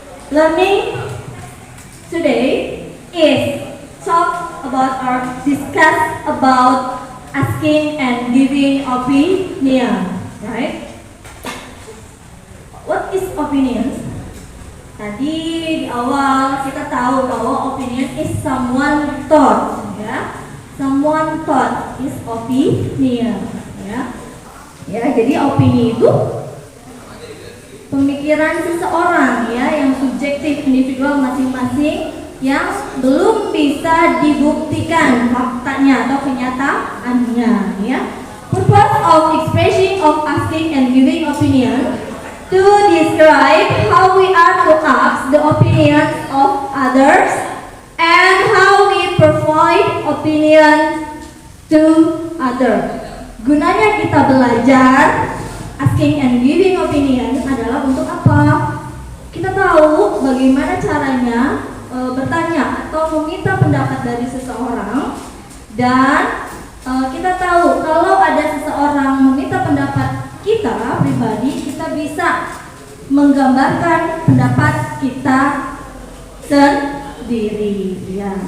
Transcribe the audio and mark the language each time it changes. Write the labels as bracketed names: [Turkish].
[English] Learning today is talk about or discuss about asking and giving opinion, right? What is opinion? [Indonesian] Tadi di awal kita tahu bahwa [English] opinion is someone thought, [Indonesian] ya. [English] Someone thought is opinion, ya. [Indonesian] Ya, jadi opini itu pemikiran seseorang, ya, yang subjektif, individual masing-masing yang belum bisa dibuktikan faktanya atau kenyataannya, ya. [English] Purpose of expressing of asking and giving opinion to describe how we are to ask the opinions of others and how we provide opinion to others. [Indonesian] Gunanya kita belajar [English] asking and giving opinion [Indonesian] adalah untuk apa? Kita tahu bagaimana caranya bertanya atau meminta pendapat dari seseorang, dan kita tahu kalau ada seseorang meminta pendapat kita pribadi, kita bisa menggambarkan pendapat kita sendiri, ya.